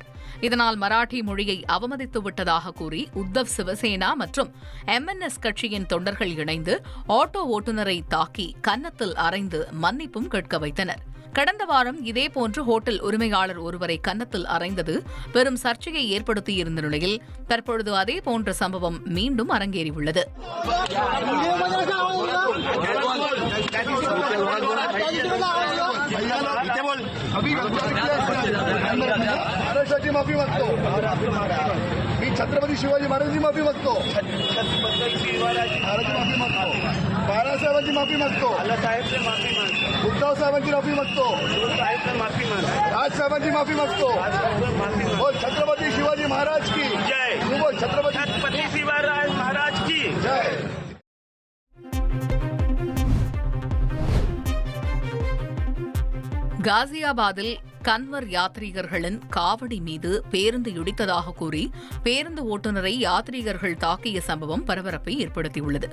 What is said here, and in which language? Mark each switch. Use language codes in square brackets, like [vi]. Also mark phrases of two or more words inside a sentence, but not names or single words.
[ta] இதனால் மராட்டி மொழியை அவமதித்து விட்டதாக கூறி உத்தவ் சிவசேனா மற்றும் MNS கட்சியின் தொண்டர்கள் இணைந்து ஆட்டோ ஓட்டுநரை தாக்கி கன்னத்தில் அறைந்து மன்னிப்பும் கேட்க வைத்தனர். கடந்த வாரம் இதேபோன்று ஹோட்டல் உரிமையாளர் ஒருவரை கன்னத்தில் அறைந்தது பெரும் சர்ச்சையை ஏற்படுத்தியிருந்த நிலையில் தற்பொழுது அதேபோன்ற சம்பவம் மீண்டும் அரங்கேறியுள்ளது. [mr] छत्रपती शिवाजी महाराजांची माफी मागतो. बाळासाहेबांची माफी मागतो. उद्धव साहेबांची माफी मागतो. राज साहेबांची माफी मागतो. बोल छत्रपती शिवाजी महाराज की जय. बोल छत्रपती शिवाजी महाराज की जय. [ta] காசியாபாத்தில் கன்வர் யாத்ரீகர்களின் காவடி மீது பேருந்து இடித்ததாக கூறி பேருந்து ஓட்டுநரை யாத்ரீகர்கள் தாக்கிய சம்பவம் பரபரப்பை ஏற்படுத்தியுள்ளது.